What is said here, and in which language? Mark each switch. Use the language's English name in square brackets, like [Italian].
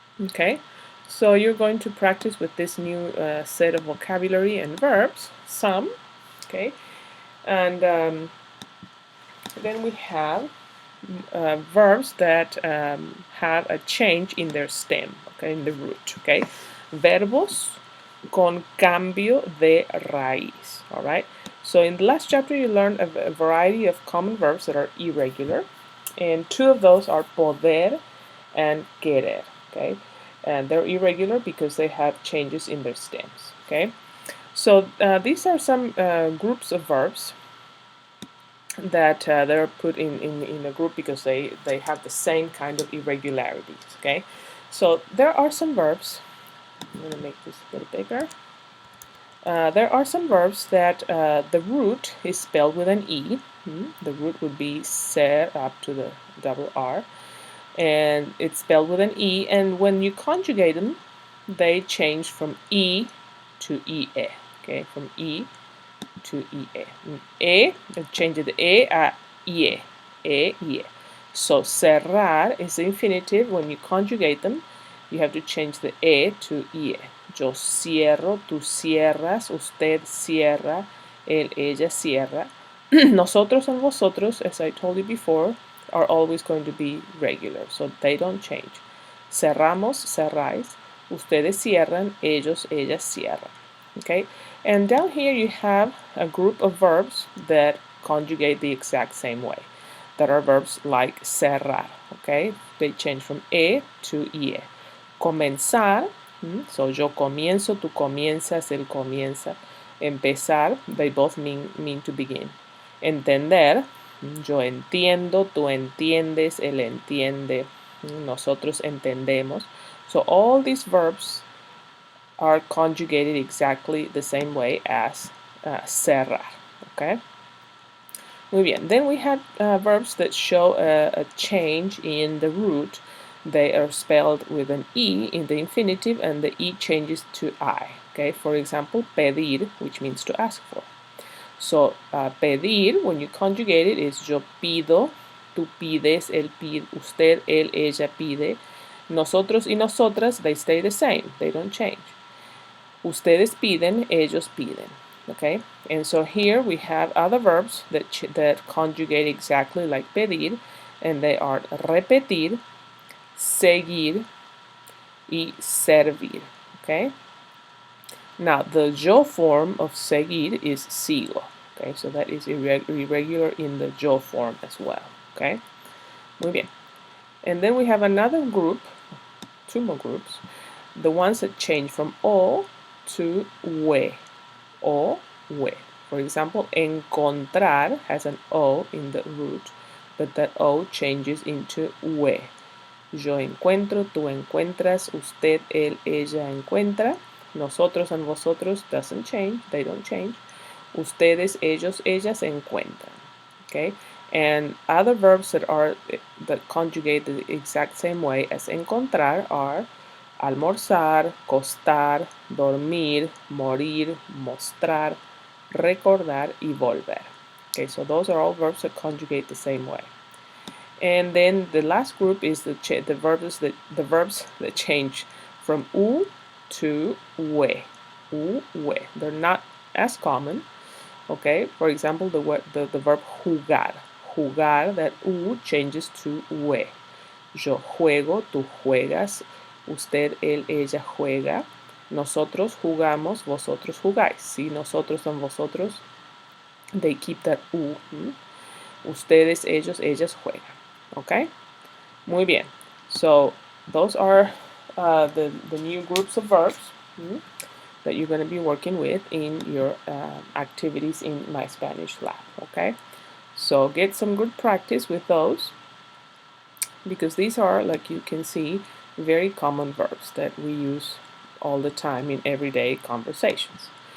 [English] Okay, so you're going to practice with this new set of vocabulary and verbs. Some, okay, and then we have verbs that have a change in their stem, okay, in the root. [Spanish] Okay, verbos con cambio de raíz. [English] All right. So in the last chapter, you learned a variety of common verbs that are irregular, and two of those are poder and querer, okay? And they're irregular because they have changes in their stems, okay? So these are some groups of verbs that they're put in a group because they have the same kind of irregularities, okay? So there are some verbs. I'm going to make this a little bigger. There are some verbs that the root is spelled with an E. The root would be ser up to the double R. And it's spelled with an E. And when you conjugate them, they change from E to EE. Okay, from E to IE. E, change the E a IE. IE. So cerrar is the infinitive. When you conjugate them, you have to change the E to IE. [Spanish] Yo cierro, tú cierras, usted cierra, él, ella cierra. [English] Nosotros and vosotros, as I told you before, are always going to be regular, so they don't change. [Spanish] Cerramos, cerráis. Ustedes cierran, ellos, ellas cierran. [English] Okay, and down here you have a group of verbs that conjugate the exact same way. That are verbs like cerrar. Okay, they change from e to ie. [Spanish] Comenzar, so yo comienzo, tú comienzas, él comienza. [English] Empezar, they both mean to begin. [Spanish] Entender, yo entiendo, tú entiendes, él entiende, nosotros entendemos. [English] So all these verbs are conjugated exactly the same way as cerrar. Okay. [Spanish] Muy bien. [English] Then we have verbs that show a change in the root. They are spelled with an E in the infinitive, and the E changes to I. Okay. For example, pedir, which means to ask for. So, pedir, when you conjugate it, is [Spanish] yo pido, tú pides, él pide, usted, él, ella pide. [English] Nosotros y nosotras, they stay the same. They don't change. [Spanish] Ustedes piden, ellos piden. [English] Okay? And so here we have other verbs that conjugate exactly like pedir, and they are repetir, seguir, y servir. Okay? Now, the yo form of seguir is sigo. Okay, so that is irregular in the yo form as well. Okay, [Spanish] muy bien. [English] And then we have another group, two more groups, the ones that change from o to we. O, we. For example, encontrar has an o in the root, but that o changes into we. [Spanish] Yo encuentro, tú encuentras, usted, él, ella encuentra. [English] Nosotros and vosotros doesn't change, they don't change. [Spanish] Ustedes, ellos, ellas encuentran. [English] Okay? And other verbs that conjugate the exact same way as encontrar are almorzar, costar, dormir, morir, mostrar, recordar, y volver. Okay, so those are all verbs that conjugate the same way. And then the last group is the verbs that change from u to we. U, we. They're not as common. Okay, for example, the verb jugar. Jugar, that u changes to we. [Spanish] Yo juego, tú juegas, usted, él, ella juega, nosotros jugamos, vosotros jugáis. Sí, [English] nosotros and vosotros, they keep that u. [Spanish] Ustedes, ellos, ellas juegan. [English] Okay? [Spanish] Muy bien. [English] So those are the new groups of verbs that you're going to be working with in your activities in My Spanish Lab. Okay? So get some good practice with those, because these are, like you can see, very common verbs that we use all the time in everyday conversations.